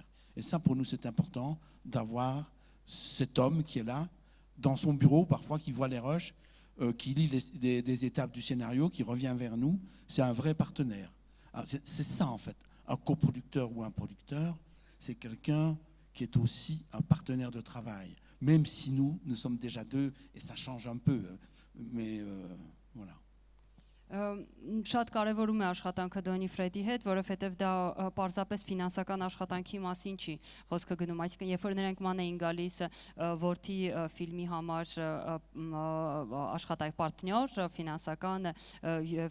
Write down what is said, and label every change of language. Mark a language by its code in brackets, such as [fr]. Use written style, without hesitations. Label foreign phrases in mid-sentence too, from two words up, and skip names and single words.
[fr] Et ça, pour nous, c'est important d'avoir cet homme qui est là, dans son bureau, parfois, qui voit les rushs, qui lit des étapes du scénario, qui revient vers nous. C'est un vrai partenaire. C'est ça, en fait. Un coproducteur ou un producteur, c'est quelqu'un qui est aussi un partenaire de travail. Même si nous sommes déjà deux, et ça change un peu. Mais voilà. [hy] Շատ կարևորում է աշխատանքը Դոնի Ֆրեդի հետ, որովհետև դա պարզապես ֆինանսական աշխատանքի մասին չի խոսքը գնում, այսինքն երբ որ նրանք ման էին գալիս Որդի ֆիլմի համար աշխատանք պարտներ, ֆինանսական եւ